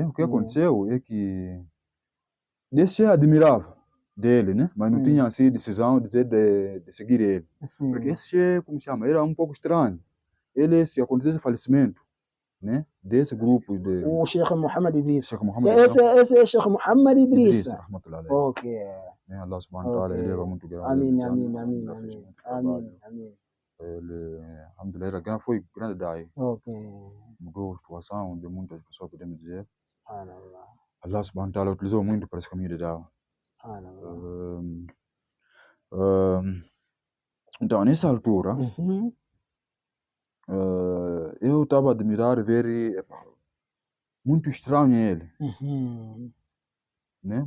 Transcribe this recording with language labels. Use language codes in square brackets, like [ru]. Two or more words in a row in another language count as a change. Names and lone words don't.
[pt] O que aconteceu é que desse admirava dele, né? Mas não tinha assim decisão de seguir ele. Porque esse, como chama, era um pouco estranho. Ele, se acontecesse falecimento, né? Desse grupo de... O Sheikh Muhammad Idris. Sheikh Muhammad Idris. Esse é Sheikh Muhammad Idris. [ar] رحمة الله. الله سبحانه وتعالى [pt] eleva muito grande. Amém. Ele, alhamdulillah, foi grande daí. Mudou a situação de muitas pessoas, podemos dizer. [ar] الله سبحانه وتعالى [pt] utilizou muito para esse caminho de dawa. Então, nessa altura, eu estava a admirar, ver muito estranho ele, né?